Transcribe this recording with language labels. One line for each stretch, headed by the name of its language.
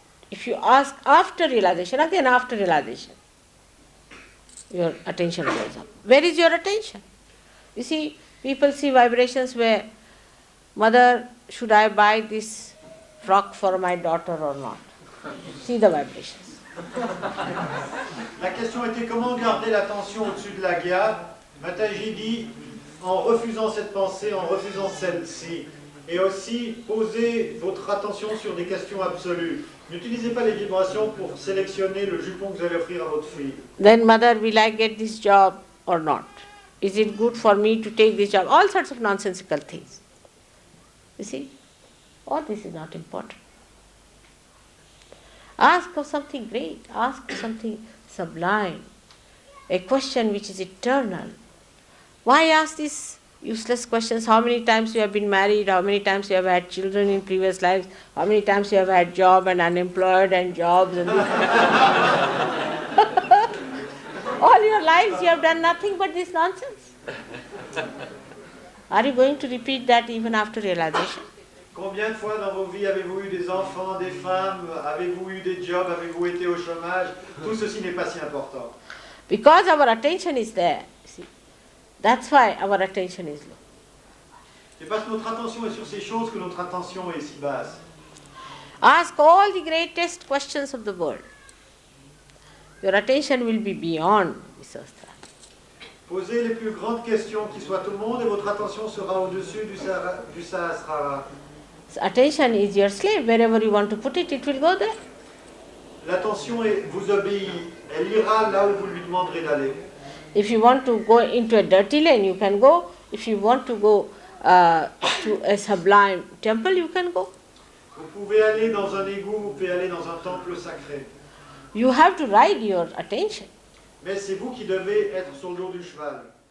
English: If you ask after realization, again after realization, your attention goes up. Where is your attention? You see, people see vibrations where, mother, should I buy this frock for my daughter or not? See the vibrations.
French: La question était comment garder l'attention au-dessus de l'Agya. Mataji dit, en refusant cette pensée, en refusant celle-ci. Et aussi, posez votre attention sur des questions absolues. N'utilisez pas les vibrations pour sélectionner le jupon que vous allez offrir à votre fille.
English: Then, mother, will I get this job or not? Is it good for me to take this job? All sorts of nonsensical things. You see? All this is not important. Ask of something great. Ask of something sublime. A question which is eternal. Why ask these useless questions? How many times you have been married? How many times you have had children in previous lives? How many times you have had job and unemployed and jobs and all your lives you have done nothing but this nonsense. Are you going to repeat that even after realization?
French: Combien de fois dans vos vies avez-vous eu des enfants, des femmes? Avez-vous eu des jobs? Avez-vous été au chômage? Tout ceci n'est pas si important.
English: Because our attention is there, see, that's why our attention is low.
French: C'est parce que notre attention est sur ces choses que notre attention est si basse.
English: Ask all the greatest questions of the world. Your attention will be beyond the Sahasrara.
French: Posez les plus grandes questions qui soient au monde et votre attention sera au-dessus du Sahasrara.
English: So attention is your slave. Wherever you want to put it, it will go there.
French: L'attention vous obéit. Elle ira là où vous lui demanderez d'aller.
English: If you want to go into a dirty lane, you can go. If you want to go to a sublime temple, you can go.
French: Vous pouvez aller dans un égout, vous pouvez aller dans un temple sacré.
English: You have to ride your attention.
French: Mais c'est vous qui devez être sur le dos du cheval.